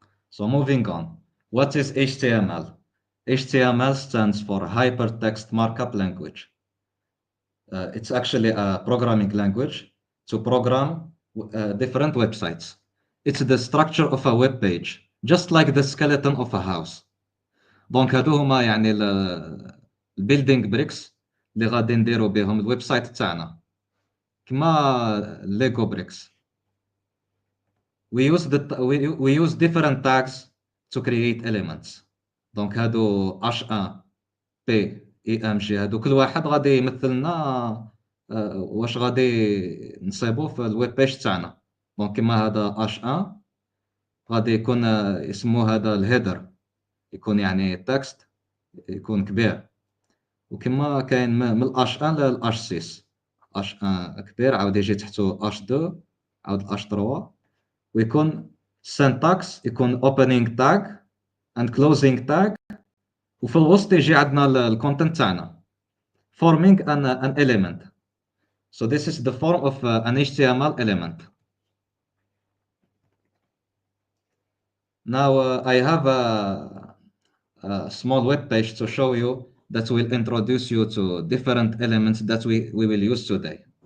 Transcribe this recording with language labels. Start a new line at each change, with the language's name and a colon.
English: So moving on, what is HTML? HTML stands for Hypertext Markup Language. It's actually a programming language to program different websites. It's the structure of a web page, just like the skeleton of a house.
Arabic: دونك هادو هما يعني البيلدينغ بريكس اللي غادي نديرو بهم الويب سايت تاعنا كما ليغو بريكس.
English: we use different tags to create elements.
Arabic: دونك هادو H1 P E M G هادو كل واحد غادي يمثل لنا واش غادي نصيبو في الويب بيج تاعنا. دونك كيما هذا H1 غادي يكون يسموه هذا الهيدر، يكون يعني تكست يكون كبير، وكما كاين من H1 ل H6 H1 كبير عاود يجي تحتو H2 عاود H3 ويكون syntax يكون
English: opening tag and closing tag،
Arabic: وفي الوسط يجي عندنا الكونتنت تاعنا
English: forming an element. So this is the form of an HTML element. Now I have a small web page to show you that will introduce you to different elements that we will use today.